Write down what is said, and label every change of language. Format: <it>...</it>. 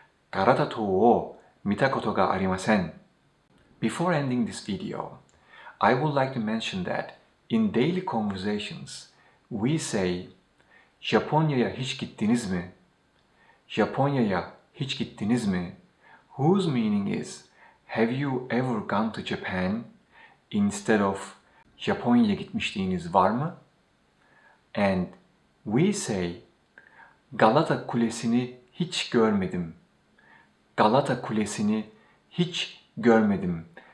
<ja>Galata Tower wo mita koto ga arimasen.</ja> <en>Before ending this video, I would like to mention that in daily conversations, we say</en> <tr>Japonya'ya hiç gittiniz mi? Japonya'ya hiç gittiniz mi?</tr> <en>Whose meaning is have you ever gone to Japan? Instead of</en> <tr>Japonya'ya gitmişliğiniz var mı?</tr> <en>And we say</en> <tr>Galata Kulesi'ni hiç görmedim. Galata Kulesi'ni hiç görmedim.</tr>